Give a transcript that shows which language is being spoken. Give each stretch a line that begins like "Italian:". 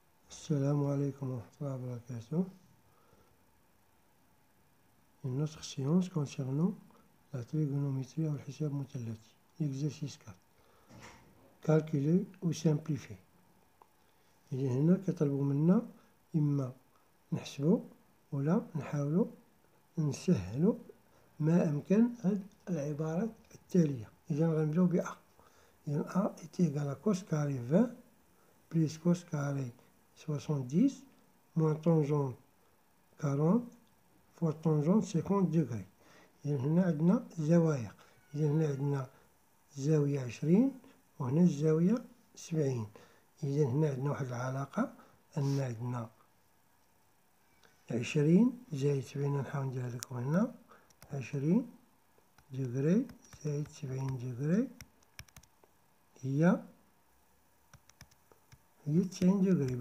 Arabic: السلام عليكم ورحمة الله وبركاته.
French: Une autre séance concernant la trigonométrie ou
Arabic: الحساب مثلثي.
French: L'exercice 4. Calculer ou simplifier.
Arabic: إذا هنا كيطلبوا منا إما نحسبوا ولا نحاولوا نسهلوا ما أمكن هاد العبارات التالية. إذا غنبداو ب A.
French: إذا A est égal à cos carré 20 plus cos carré 70 moins tangente 40 fois tangente 50 degrés.
Arabic: إذا هنا عندنا زوايا. إذا هنا عندنا زاوية 20 وهنا الزاوية 70. إذا هنا عندنا واحد العلاقة أن عندنا 20 زائد 70 نحاول نديرها لكم هنا 20 دغري زائد 70 دغري هي 90 دغري.